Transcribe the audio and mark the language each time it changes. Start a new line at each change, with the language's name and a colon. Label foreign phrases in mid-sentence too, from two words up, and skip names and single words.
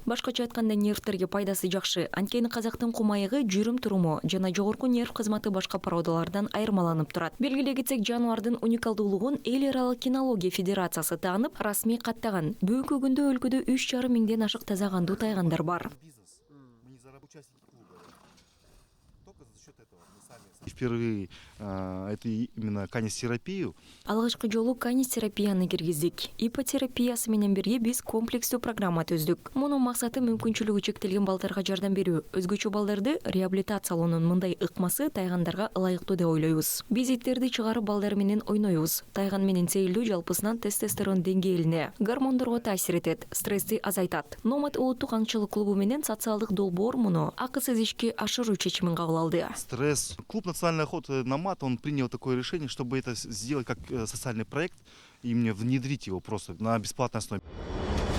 Kyrgyz: Башкача айтканда нервтерге пайдасы жакшы. Анткени казактын кумайыгы, жүрүм туруму жана жогорку нерв кызматы башка породалардан айырмаланып турат. Белгилей кетсек, жаныбардын уникалдуулугун Эл аралык кинология федерациясы таанып, расмий каттаган. Бүгүнкү күндө өлкөдө 3,5 миңден ашык тазагандуу тайгандар бар.
Russian: Впервые это именно канистерапию.
Kyrgyz: Алгачкы жолу канистерапияны киргиздик. Ипотерапиясы менен бирге биз комплекстүү программа түздүк. Мунун максаты мүмкүнчүлүгү чектелген балдарга жардам берүү. Өзгөчө балдарды реабилитациялоонун мындай ыкмасы тайгандарга ылайыктуу деп ойлойбуз. Биз иттерди чыгарып балдар менен ойнойбуз. Тайган менен сейилдөө жалпысынан тестостерон деңгээлине, гормондорго таасир этет, стрессти азайтат. Номад улуттук аңчылык клубу менен социалдык долбоор муну акысыз ишке ашыруу чечимин кабыл алды. Стресс.
Russian: Клуб «Национальный охот» Номад, он принял такое решение, чтобы это сделать как социальный проект и мне внедрить его просто на бесплатной основе.